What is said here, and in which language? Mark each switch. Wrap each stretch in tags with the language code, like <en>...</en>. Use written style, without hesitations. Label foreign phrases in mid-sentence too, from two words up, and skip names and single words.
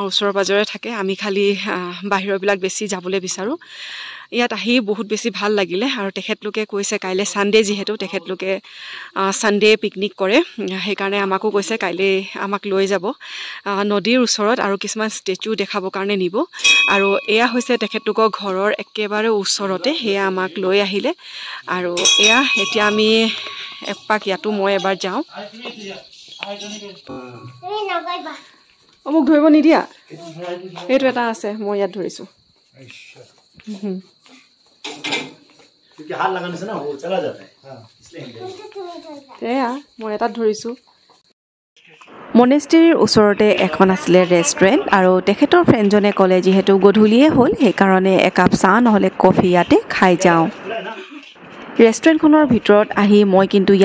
<as>ওচৰৰ পাজৰে থাকে আমি খালি বাহিৰবিলাক বেছি যাবলৈ বিচাৰোঁ ইয়াত আহি বহুত বেছি ভাল লাগিলে আৰু তেখেতলোকে কৈছে কাইলৈ সানডে যেহেতু তেখেতলোকে</as> <en>Sunday picnic</en> <as>কৰে সেইকাৰণে আমাকো কৈছে কাইলৈ আমাক লৈ যাব নদীৰ ওচৰত আৰু কিছুমান ষ্টেচু দেখাবৰ কাৰণে নিব আৰু এয়া হৈছে তেখেতলোকৰ ঘৰৰ একেবাৰে ওচৰতে সেয়া আমাক লৈ আহিলে আৰু এয়া এতিয়া আমি এপাক ইয়াতো মই এবাৰ যাওঁ তুমি নগৈবা মোক ধৰিব নিদিয়া এইটো এটা আছে মই ইয়াত ধৰিছোঁ</as> <hi>हाथ लगाने से ना वो चला जाता है हाँ इसलिए</hi> <as>এয়া মই এটাত ধৰিছোঁ মনেষ্ট্ৰীৰ ওচৰতে এখন আছিলে ৰেষ্টুৰেণ্ট আৰু তেখেতৰ ফ্ৰেণ্ডজনে ক'লে যিহেতু গধূলিয়ে হ'ল সেইকাৰণে একাপ চাহ নহ'লে কফি ইয়াতে খাই যাওঁ ৰেষ্টুৰেণ্টখনৰ ভিতৰত আহি মই কিন্তু ইয়াৰ</as>